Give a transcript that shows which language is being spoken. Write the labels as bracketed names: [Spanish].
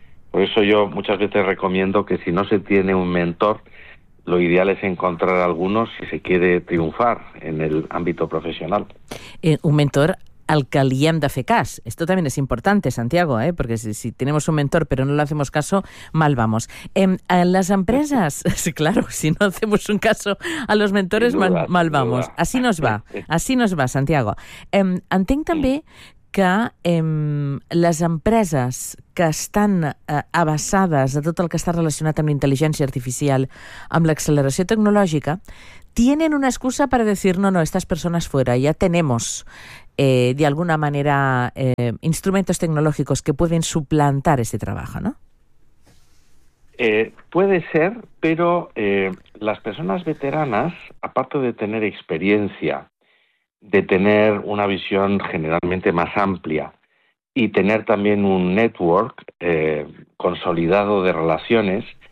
[Spanish] Por eso yo muchas veces recomiendo que si no se tiene un mentor, lo ideal es encontrar alguno si se quiere triunfar en el ámbito profesional. [Catalan] Un mentor al que li hem de fer cas. [Spanish] Esto también es importante, Santiago, ¿eh? Porque si tenemos un mentor pero no le hacemos caso, mal vamos. Las empresas, sí, claro, si no hacemos un caso a los mentores, duda, mal vamos. Duda. Así nos va, Santiago. [Catalan] Entenc també que les empreses que estan avançades a tot el que està relacionat amb l'intel·ligència artificial, amb l'acceleració tecnològica, [Spanish] tienen una excusa para decir no, estas personas fuera, ya tenemos de alguna manera instrumentos tecnológicos que pueden suplantar ese trabajo, ¿no? Puede ser, pero las personas veteranas, aparte de tener experiencia, de tener una visión generalmente más amplia y tener también un network consolidado de relaciones,